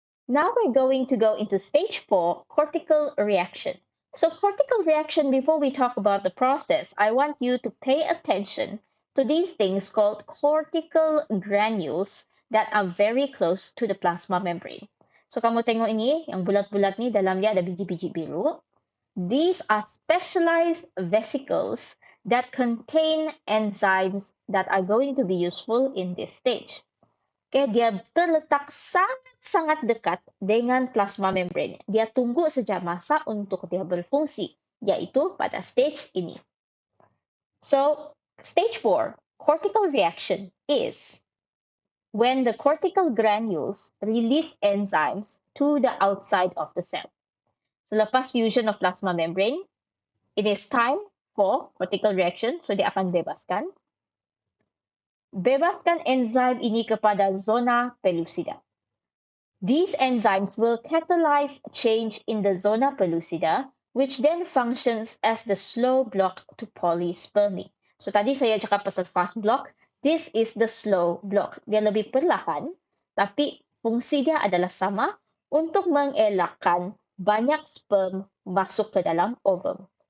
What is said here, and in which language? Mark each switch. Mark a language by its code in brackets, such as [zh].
[en] Now we're going to go into stage 4, cortical reaction. So cortical reaction, before we talk about the process, I want you to pay attention to these things called cortical granules that are very close to the plasma membrane. [ms] So kamu tengok ini, yang bulat-bulat ni dalam dia ada biji-biji biru. [en] These are specialized vesicles that contain enzymes that are going to be useful in this stage. [ms] Okay, dia terletak sangat-sangat dekat dengan plasma membrane. Dia tunggu saja masa untuk dia berfungsi, yaitu pada stage ini. [en] So, stage 4, cortical reaction is when the cortical granules release enzymes to the outside of the cell. [ms] Selepas [en] fusion of plasma membrane, it is time for cortical reaction, so [ms] dia akan bebaskan. Bebaskan enzim ini kepada zona pellucida. [en] These enzymes will catalyze change in the zona pellucida, which then functions as the slow block to polyspermy. So [ms] tadi saya cakap pasal [en] fast block, this is the slow block. [ms] Dia lebih perlahan, tapi fungsi dia adalah sama untuk mengelakkan banyak sperm masuk ke dalam ovum.